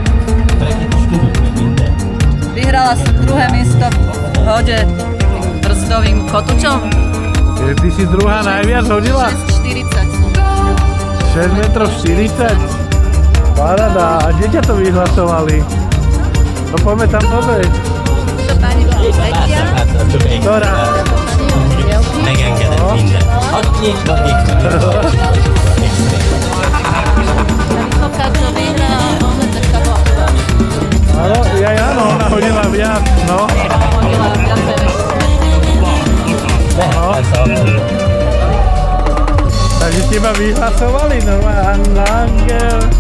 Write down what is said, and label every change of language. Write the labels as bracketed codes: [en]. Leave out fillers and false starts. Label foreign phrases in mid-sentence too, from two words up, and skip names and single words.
[sk] Vyhrala som druhé miesto v hode brzdovým kotúčom. Ty si druhá najviac hodila? 6,40 som. 6 metrov 40? Paráda. A kde ťa to vyhlasovali? No poďme tam pozrieť. To pani bola tretia. Ktorá? [hu] Megengedett minden. Ott nyitva, [sk] Áno, áno, ona hodila viac, no. Takže teba vyhlasovali, normálne Angel.